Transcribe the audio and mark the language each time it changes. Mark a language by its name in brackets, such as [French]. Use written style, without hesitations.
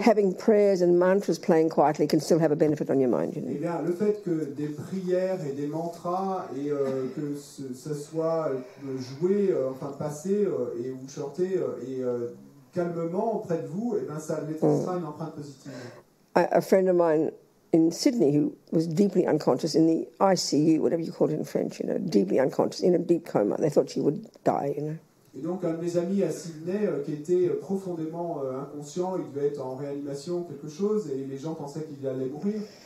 [English] having prayers and mantras playing quietly can still have a benefit on your mind. [French] Eh bien, le fait que des prières et des mantras et que ça soit joué, passé ou chanté calmement près de vous, ça laissera une empreinte positive. [English] A friend of mine in Sydney who was deeply unconscious in the ICU, whatever you call it in French, deeply unconscious, in a deep coma. They thought she would die, [French] Et donc, un de mes amis à Sydney qui était profondément inconscient, il devait être en réanimation, quelque chose, et les gens pensaient qu'il allait mourir.